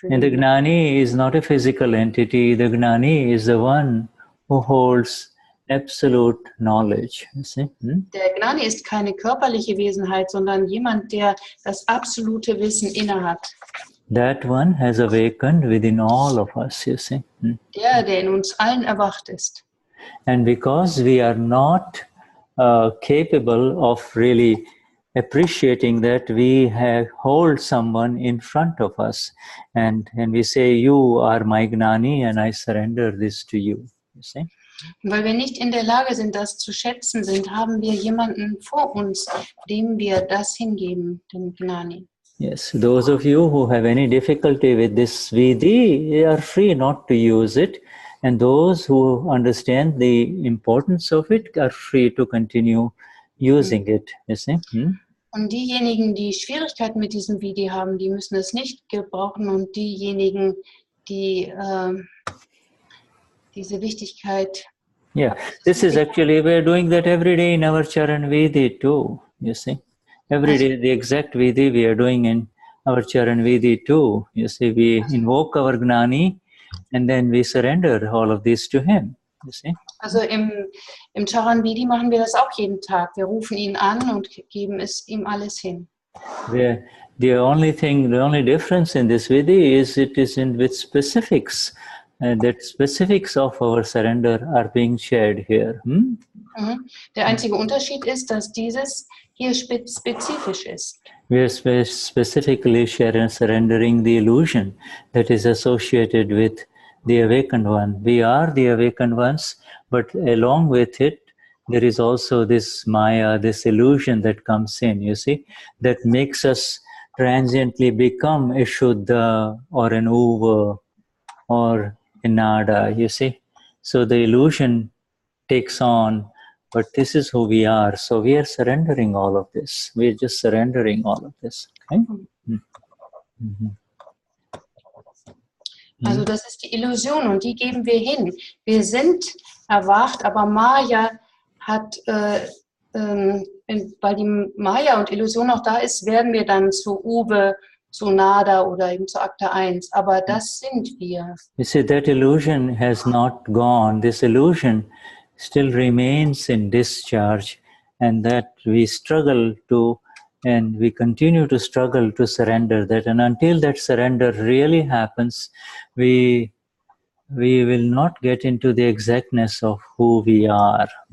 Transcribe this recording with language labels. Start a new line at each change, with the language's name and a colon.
English: And the Gnani is not a physical entity. The Gnani is the one who holds absolute knowledge. You see?
German: Der Gnani ist keine körperliche Wesenheit, sondern jemand, der das absolute Wissen innehat.
English: That one has awakened within all of us, you see.
German: Der in uns allen erwacht ist.
English: And because we are not capable of really appreciating that, we hold someone in front of us and we say, you are my Gnani and I surrender this to you. You see?
German: Weil wir nicht in der Lage sind, das zu schätzen sind, haben wir jemanden vor uns, dem wir das hingeben, dem Gnani.
English: Yes, those of you who have any difficulty with this Vidi are free not to use it. And those who understand the importance of it are free to continue using it. You see?
German: Und diejenigen, die Schwierigkeiten mit diesem Vidi haben, die müssen es nicht gebrauchen. Und diejenigen, die diese Wichtigkeit...
English: Yeah, this is actually, we're doing that every day in our Charan Vidi too, you see. Every day, the exact Vidi we are doing in our Charan Vidi too. You see, we invoke our Gnani, and then we surrender all of this to him, you see.
German: Also im Charan Vidi machen wir das auch jeden Tag. Wir rufen ihn an und geben es ihm alles hin.
English: The only difference in this Vidi is it is with specifics. That specifics of our surrender are being shared here.
German: Der einzige Unterschied ist, dass dieses hier spezifisch ist.
English: We are specifically surrendering the illusion that is associated with the awakened one. We are the awakened ones, but along with it, there is also this Maya, this illusion that comes in, you see, that makes us transiently become a Shuddha or an Uva or a Nada, you see. So the illusion takes on, but this is who we are. So we are surrendering all of this. We are just surrendering all of this. Okay?
German: Also das ist die Illusion und die geben wir hin. Wir sind erwacht, aber Maya hat, weil die Maya und Illusion noch da ist, werden wir dann zu Uwe, zu Nada oder eben zu Akte 1. Aber das sind wir.
English: You see, that illusion has not gone. This illusion still remains in discharge, and that we struggle to, and we continue to struggle to surrender that. And until that surrender really happens, we will not get into the exactness of who we are.